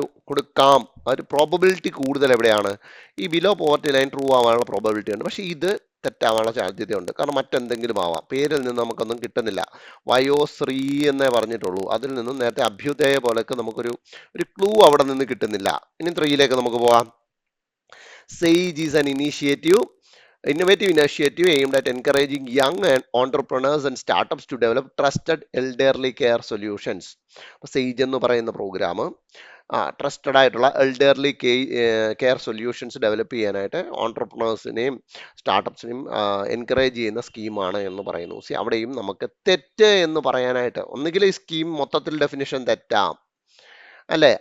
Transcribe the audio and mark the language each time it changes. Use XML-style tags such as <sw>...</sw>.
<ml>കൊടുക്കാം, ആ ഒരു പ്രോബബിലിറ്റി കൂടുതൽ എവിടെയാണ്? ഈ ബിലോ പോവർട്ടി ലൈൻ ട്രൂ ആവാനുള്ള പ്രോബബിലിറ്റി ഉണ്ട്. പക്ഷെ ഇത് തെറ്റാവാനുള്ള സാധ്യതയുണ്ട്. കാരണം മറ്റെന്തെങ്കിലും ആവാം. പേരിൽ നിന്ന് നമുക്കൊന്നും കിട്ടുന്നില്ല. വയോശ്രീ എന്നേ പറഞ്ഞിട്ടുള്ളൂ. അതിൽ നിന്നും നേരത്തെ അഭ്യുദയ പോലൊക്കെ നമുക്കൊരു ക്ലൂ അവിടെ നിന്ന് കിട്ടുന്നില്ല. ഇനി 3ലേക്ക് നമുക്ക് പോവാം.</ml> <en>SAGE is an innovative initiative aimed at encouraging young entrepreneurs and startups to develop trusted elderly care solutions.</en> <ml>SAGE എന്ന് പറയുന്ന പ്രോഗ്രാം ട്രസ്റ്റഡ് ആയിട്ടുള്ള എൽഡർലി കെയർ സൊല്യൂഷൻസ് ഡെവലപ്പ് ചെയ്യാനായിട്ട് ഓൺട്രപ്രണേഴ്സിനെയും സ്റ്റാർട്ടപ്സിനെയും എൻകറേജ് ചെയ്യുന്ന സ്കീമാണ് എന്ന് പറയുന്നു. അവിടെയും നമുക്ക് തെറ്റ് എന്ന് പറയാനായിട്ട് ഒന്നുകിൽ ഈ സ്കീം മൊത്തത്തിൽ ഡെഫിനിഷൻ തെറ്റാം അല്ലേ.</ml>